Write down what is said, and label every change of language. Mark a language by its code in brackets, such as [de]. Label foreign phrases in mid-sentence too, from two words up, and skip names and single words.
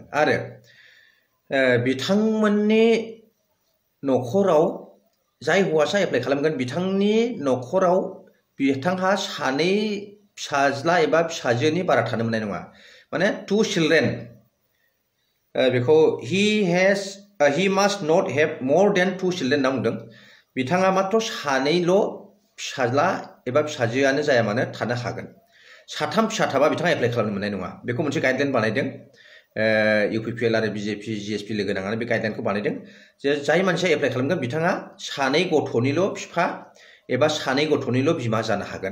[brx] आरो बिथांमोननि न'खराव जाय हौवासा एप्लाइ खालामगोन बिथांनि न'खराव बिथांहा सानै फिसाज्ला एबा फिसाजोनि बारा थानो मोननाय नङा। माने 2 चिल्ड्रेन। बेखौ [en] he must not have more than 2 children [brx] होनना बुंदों। बिथाङा मात्र सानैल' फिसाज्ला एबा फिसाजोआनो जाया मानो थानो हागोन। साथाम फिसा थाबा बिथाङा एप्लाइ खालामनो मोननाय नङा। बेखौ मोनसे गाइडलाइन बानायदों। UPPL आरो BJP GSP लोगो नांनानै बे गाइडलाइनखौ बानायदों जे जाय मानसिया एप्लाइ खालामगोन बिथाङा सानै गथ'निल' बिफा एबा सानै गथ'निल' बिमा जानो हागोन।